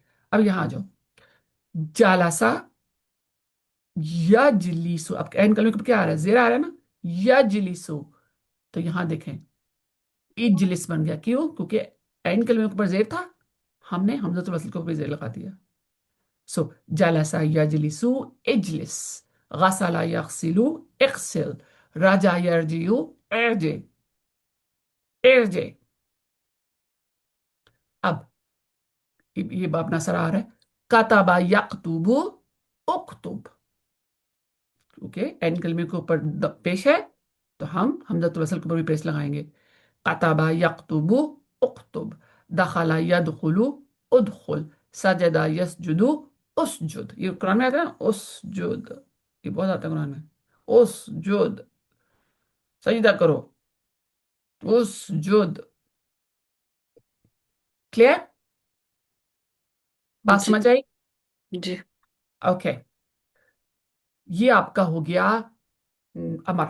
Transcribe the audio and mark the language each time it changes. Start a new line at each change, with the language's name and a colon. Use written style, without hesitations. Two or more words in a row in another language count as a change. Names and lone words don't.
Hindi: अब यहां आ जाओ।
Arabic: جلس، يجلس.
Hindi: अब एन कलमे के ऊपर क्या आ रहा है? जेर आ रहा है ना, यजलिसु। तो यहां देखें, इजलिस बन गया। क्यों? क्योंकि एन कलमे के ऊपर जेर था, हमने हमज़तुल वसल के ऊपर जेर लगा दिया।
Arabic: سو جلس يجلس، اجلس. غسل يغسل، اغسل. رجع يرجع، ارجع، ارجع.
Hindi: अब ये बाब नजर आ रहा है।
Arabic: كتب يكتب، اكتب.
Hindi: ओके, एन कलमे के ऊपर पेश है, तो हम हमज़तुल वसल के ऊपर भी पेश लगाएंगे।
Arabic: كتب يكتب، اكتب. دخل يدخل، ادخل. سجد يسجد، اسجد.
Hindi: ये कुरान में आता है ना, उसजुद, ये बहुत आता है कुरान में। उसजुद, सजदा करो, उसजुद। क्लियर? बात जी। समझ आई? जी। ओके, ये आपका हो गया अमर।